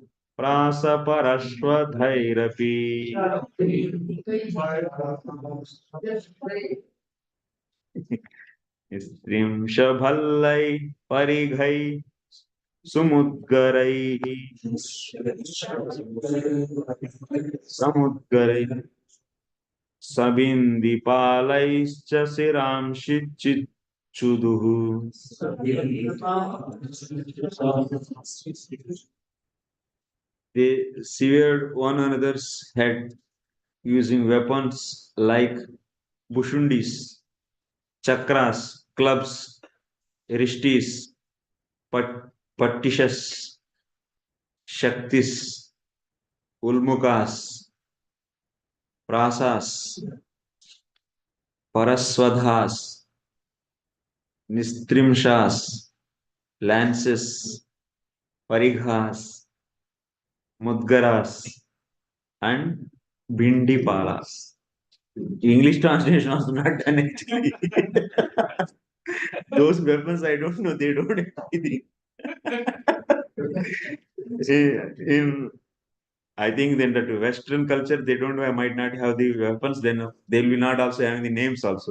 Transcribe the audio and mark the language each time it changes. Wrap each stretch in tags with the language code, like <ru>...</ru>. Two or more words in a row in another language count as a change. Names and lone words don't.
<sa>प्रासपरश्वधैरपि स्त्रिंशभल्लैः परिघैः समुद्गरैः सबिन्दिपालैश्च शिरांसि चिच्छुदुः.</sa> <en>They severed one another's head using weapons like bushundis, chakras, clubs, rishtis, pattishas, shaktis, ulmukas, prasas, paraswadhas, nistrimshas, lances, parighas, mudgaras, and bindipalas. English translation was not done actually. Those weapons, I don't know, they don't have anything. I think then that Western culture, they don't have, might not have the weapons, then they will not also have the names also.</en>